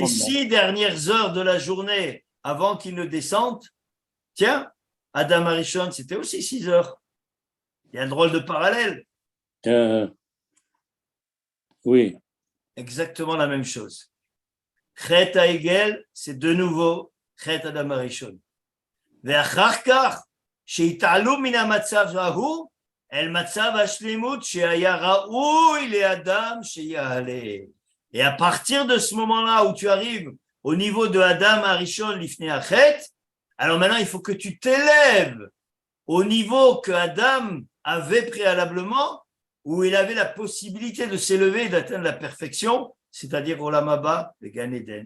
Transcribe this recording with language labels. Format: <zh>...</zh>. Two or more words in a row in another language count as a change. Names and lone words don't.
<fr>6 dernières heures de la journée, avant qu'il ne descende. Tiens, Adam Arishon, c'était aussi 6 heures. Il y a un drôle de parallèle. Oui. Exactement la même chose.</fr> <he>חטא העגל,</he> <fr>c'est de nouveau</fr> <he>חטא אדם הראשון. ואחר כך, שהתעלו מן המצב ההוא, אל מצב השלמות שהיה ראוי לאדם שיעלה.</he> <fr>Et à partir de ce moment-là où tu arrives au niveau de</fr> <he>אדם הראשון לפני החטא,</he> <fr>alors maintenant il faut que tu t'élèves au niveau que Adam avait préalablement, où il avait la possibilité de s'élever et d'atteindre la perfection, c'est-à-dire</fr> <he>עולם הבא</he> <fr>et</fr> <he>גן עדן.</he>